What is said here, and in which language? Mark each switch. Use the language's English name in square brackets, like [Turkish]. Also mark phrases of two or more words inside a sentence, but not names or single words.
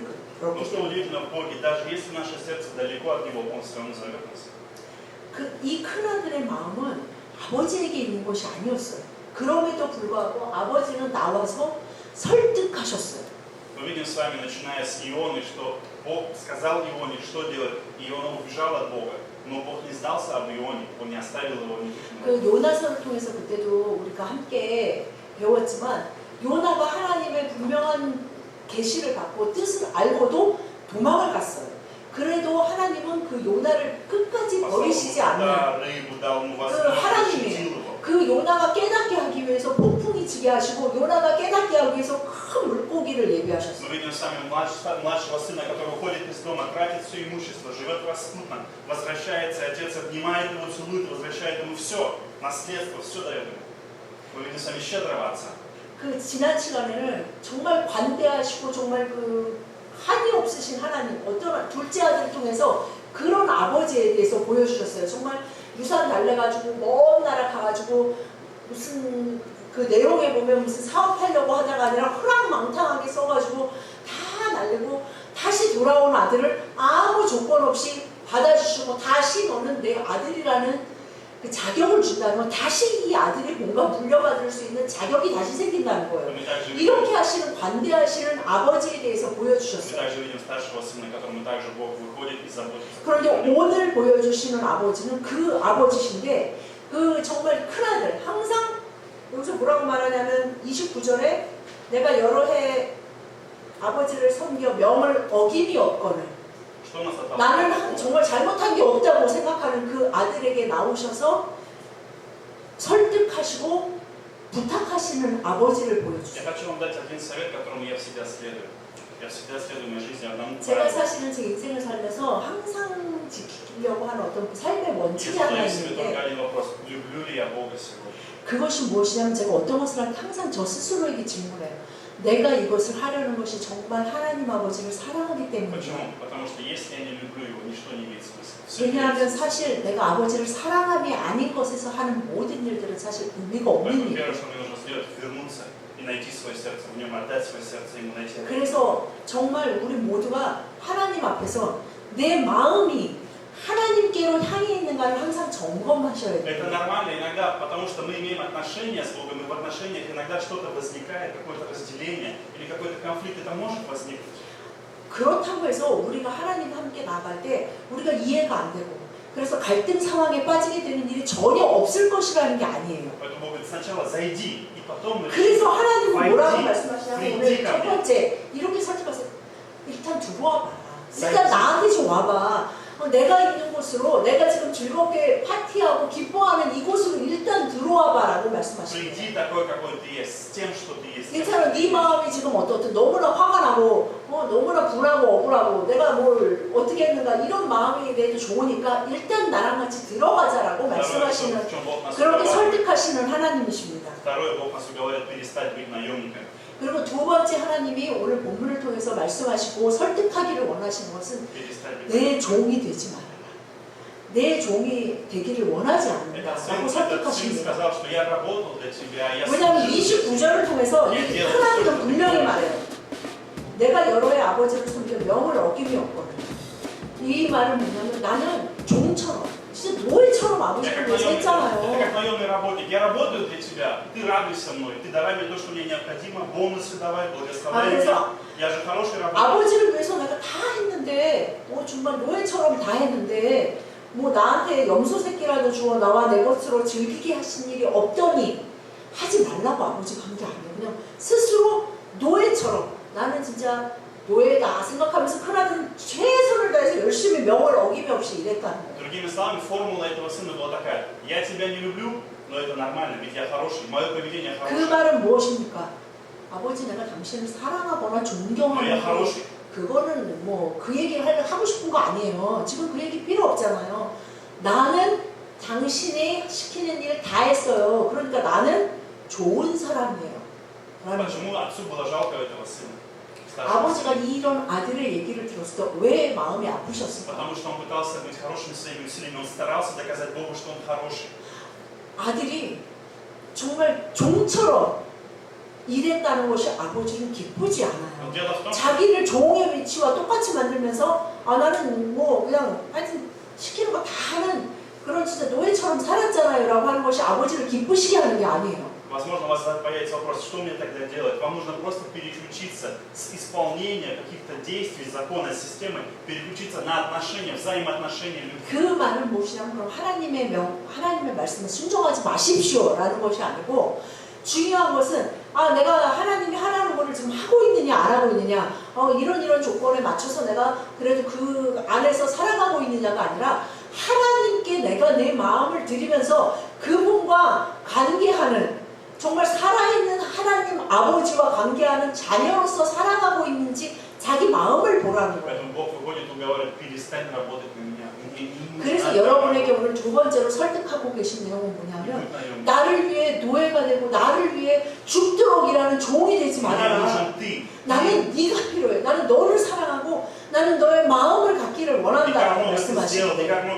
[Russian] Но [Korean] 그렇기 [Russian] что [Korean] 때문에 [Russian] удивительно в Боге, даже если наше сердце далеко от Него, Он все равно зовет нас. [Korean] 이 큰아들의 마음은 아버지에게 있는 것이 아니었어요. 그럼에도 불구하고 아버지는 나와서 설득하셨어요. [Russian] Мы видим с вами, начиная с Ионы, что Бог сказал Ионе, что делать, и Иона убежал от Бога. Но Бог не сдался об Ионе, Он не оставил его ни [Korean] 그 요나서를 통해서 그때도 우리가 함께 배웠지만 요나가 하나님의 분명한 계시를 받고 뜻을 알고도 도망을 갔어요. 그래도 하나님은 그 요나를 끝까지 버리시지 않는 그 요나가 깨닫게 하기 위해서 폭풍이 치게 하시고 요나가 깨닫게 하기 위해서 큰 물고기를 예비하셨어요. [Russian] Мы видим с вами младшего сына, который уходит из дома, тратит все имущество, живет распутно, возвращается, отец обнимает его, целует, возвращает ему все, наследство, все дает ему. Мы видим с вами щедрого отца. [Korean] 그 지난 시간에는 정말 관대하시고 정말 그 한이 없으신 하나님, 어떤 둘째 아들을 통해서 그런 아버지에 대해서 보여주셨어요. 정말 유산 달래가지고 먼 나라 가가지고 무슨 그 내용에 보면 무슨 사업하려고 하다가 아니라 허랑망탕하게 써가지고 다 날리고 다시 돌아온 아들을 아무 조건 없이 받아주시고 다시 너는 내 아들이라는 그 자격을 준다는 건 다시 이 아들이 뭔가 물려받을 수 있는 자격이 다시 생긴다는 거예요. 이렇게 하시는 관대하시는 아버지에 대해서 [Russian] Мы [Korean] 보여주셨어요. [Russian] также видим старшего сына, которому также Бог выходит и заботится. [Korean] 그런데 오늘 보여주시는 아버지는 그 아버지신데 그 정말 큰아들 항상 여기서 뭐라고 말하냐면 29절에 내가 여러 해 아버지를 섬겨 명을 어김이 없거늘 [Russian] Что нас [Korean] 나는 정말 잘못한 게 없다고 생각하는 그 아들에게 나오셔서 설득하시고 부탁하시는 아버지를 [Russian] Я [Korean] 보여주세요. [Russian] хочу вам дать один совет, которому я всегда следую. Я всегда следую в моей жизни одному [Korean] 제가 [Russian] правилу. [Korean] 사실은 제 인생을 살면서 항상 지키려고 하는 어떤 삶의 [Russian] Я [Korean] 원칙이 [Russian] задаю [Korean] 하나 [Russian] себе только [Korean] 있는데 [Russian] один вопрос. Люблю ли я Бога сегодня? [Korean] 그것이 무엇이냐면 제가 어떤 것을 할 때 항상 저 스스로에게 질문해요. 내가 이것을 하려는 것이 정말 하나님 아버지를 사랑하기 때문이다. [Russian] Почему? Потому что если я не люблю его, ничто не имеет смысла. Все [Korean] 왜냐하면 [Russian] имеет смысл. [Korean] 사실 내가 아버지를 사랑함이 아닌 것에서 하는 모든 일들은 사실 의미가 [Russian] Поэтому [Korean] 없는 [Russian] первое, [Korean] 일이에요. [Russian] что мне нужно сделать, вернуться и найти свое сердце в нем, отдать свое сердце ему, найти. [Korean] 그래서 정말 우리 모두가 하나님 앞에서 내 마음이 하나님께로 향해 있는가를 항상 점검하셔야 돼요. [Russian] Это нормально иногда, потому что мы имеем отношения с Богом, и в отношениях иногда что-то возникает, какое-то разделение или какой-то конфликт, это может возникнуть. [Korean] 그렇다고 해서 우리가 하나님과 함께 나갈 때 우리가 이해가 안 되고 그래서 갈등 상황에 빠지게 되는 일이 전혀 없을 것이라는 게 아니에요. [Russian] Поэтому Бог говорит, сначала зайди, и потом мы [Korean] 그래서 하나님은 뭐라고 [Russian] Войди, [Korean] 말씀하시냐면 오늘 첫 번째 이렇게 설득하세요. 일단 들어와 봐라. 일단 [Russian] Зайди. [Korean] 나한테 좀 와봐. 내가 있는 곳으로 내가 지금 즐겁게 파티하고 기뻐하는 이곳으로 일단 들어와 봐라고 말씀하시는 거예요. [Russian] Приди такой, какой ты есть, с тем, что ты есть. [Korean] 괜찮아. 네 마음이 지금 어떻든 너무나 화가 나고 너무나 분하고 억울하고 내가 뭘 어떻게 했는가 이런 마음이 돼도 좋으니까 일단 나랑 같이 들어가자라고 말씀하시는 [Russian] в чем Бог нас [Korean] 그렇게 [Russian] уговаривает. [Korean] 설득하시는 하나님이십니다. [Russian] Второе, Бог нас уговаривает перестать быть наемниками. [Korean] 그리고 두 번째 하나님이 오늘 본문을 통해서 말씀하시고 설득하기를 원하시는 것은 [Russian] Перестать быть [Korean] 내 종이 되지 말아라. 내 종이 되기를 원하지 않는다 라고 [Russian] Этот сын [Korean] 설득하십니다. [Russian] сказал, что я работал для тебя, я [Korean] 왜냐하면 [Russian] служил. [Korean] 29절을 통해서 하나님은 분명히 말해요. 내가 여러의 아버지를 섬겨 명을 어김이 없거든. 이 말은 뭐냐면 나는 종처럼 진짜 노예처럼 [Russian] Это [Korean] 아버지를 [Russian] как [Korean] 위해서 했잖아요. [Russian] наемный работник. Я работаю для тебя, ты радуйся мной, ты давай мне то, что мне необходимо, бонусы давай, благословляй меня. Я же хороший работник. [Korean] 아버지를 위해서 내가 다 했는데 정말 노예처럼 다 했는데 나한테 염소 새끼라도 주어 나와 내 것으로 즐기게 하신 일이 없더니 하지 말라고 아버지가 한 게 아니에요. 그냥 스스로 노예처럼 나는 진짜 노예다 생각하면서 큰아들은 최선을 다해서 열심히 명을 어김없이 일했다는 거예요. [Russian] Другими словами, формула этого сына была такая: я тебя не люблю, но это нормально, ведь я хороший, мое поведение [Korean] 그 [Russian] хорошее. [Korean] 말은 무엇입니까? 아버지 내가 당신을 사랑하거나 [Russian] Но я [Korean] 존경하는 [Russian] хороший. [Korean] 그거는 그 얘기 하고 싶은 거 아니에요. 지금 그 얘기 필요 없잖아요. 나는 당신이 시키는 일 다 했어요. 그러니까 나는 좋은 사람이에요. [Russian] Почему отцу было жалко этого сына? [Korean] 아버지가 이런 아들의 얘기를 들었을 때 왜 마음이 아프셨을까? [Russian] Потому что он пытался быть хорошим своими усилиями, он старался доказать Богу, что он хороший. [Korean] 아들이 정말 종처럼 일했다는 것이 아버지는 기쁘지 않아요. [Russian] Но дело в том, что [Korean] 자기를 종의 위치와 똑같이 만들면서 나는 그냥 하여튼 시키는 거 다 하는 그런 진짜 노예처럼 살았잖아요 라고 하는 것이 아버지를 기쁘시게 하는 게 아니에요. [Russian] возможно, у вас появится вопрос, что мне тогда делать? Вам нужно просто переключиться с исполнения каких-то действий, закона, системы, переключиться на отношения, взаимоотношения людей. [Korean] 그 말은 무엇이냐면 그럼 하나님의 말씀에 순종하지 마십시오 라는 것이 아니고 중요한 것은 내가 하나님이 하라는 것을 지금 하고 있느냐 안 하고 있느냐 이런 조건에 맞춰서 내가 그래도 그 안에서 살아가고 있느냐가 아니라 하나님께 내가 내 마음을 드리면서 그분과 관계하는 정말 살아있는 하나님 아버지와 관계하는 자녀로서 살아가고 있는지 자기 마음을 보라는 거예요. [Russian] Поэтому Бог выходит и говорит: перестань работать на меня. [Korean] 그래서 여러분에게 오늘 두 번째로 설득하고 계신 내용은 뭐냐면 나를 위해 노예가 되고 나를 위해 죽도록 일하는 종이 되지 말아라. 나는 네가 필요해. 나는 너를 사랑하고 나는 너의 마음을 갖기를 원한다라고 말씀하시는 거예요.